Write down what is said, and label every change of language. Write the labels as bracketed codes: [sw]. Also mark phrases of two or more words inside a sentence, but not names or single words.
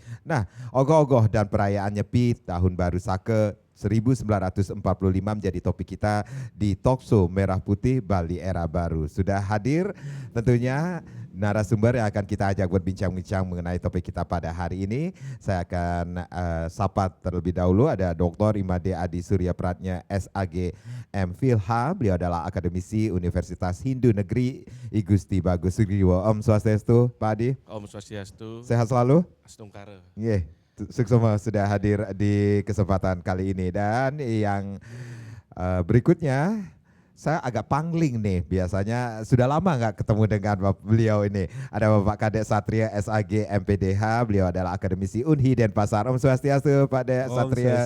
[id] Nah, ogoh-ogoh dan perayaan Nyepi Tahun Baru Sake 1945 menjadi topik kita di Talkshow Merah Putih Bali Era Baru. Sudah hadir tentunya narasumber yang akan kita ajak berbincang-bincang mengenai topik kita pada hari ini. Saya akan sapa terlebih dahulu ada Dr. Imade Adi Surya Pratnya SAG MPhilha. Beliau adalah akademisi Universitas Hindu Negeri I Gusti Bagus Sugriwo. [ban] Om Swastiastu, Pak Adi. Om Swastiastu. [id] Sehat selalu? Astungkara. Suksema sudah hadir di kesempatan kali ini. Dan yang berikutnya saya agak pangling nih, biasanya sudah lama nggak ketemu dengan beliau ini. Ada Bapak Kadek Satria SAG MPDH, beliau adalah akademisi Unhi Denpasar. [ban] Om Swastiastu Pak Dek Satria.